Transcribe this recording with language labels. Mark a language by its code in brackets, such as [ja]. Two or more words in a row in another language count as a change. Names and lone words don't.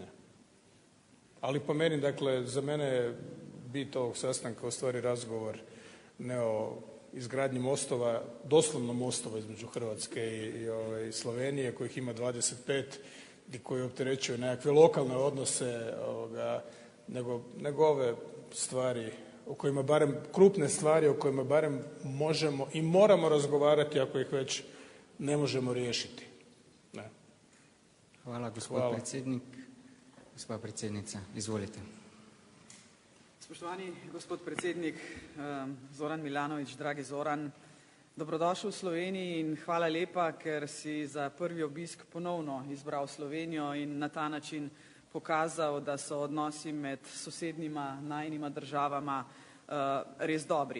[hr] Ali po meni, dakle, za mene je bit ovog sastanka u stvari razgovor ne o izgradnji mostova, doslovno mostova između Hrvatske i Slovenije, kojih ima 25 i koji opterećuju nekakve lokalne odnose, nego ove stvari o kojima barem, krupne stvari o kojima barem možemo i moramo razgovarati ako ih već ne možemo riješiti. Ne. [sl] Hvala, gospod predsednik. Gospa predsednica, izvolite. Spoštovani gospod predsednik Zoran Milanović, dragi Zoran, dobrodošel v Sloveniji in hvala lepa, ker si za prvi obisk ponovno izbral Slovenijo in na ta način pokazal, da so odnosi med sosednjima najinima državama res dobri.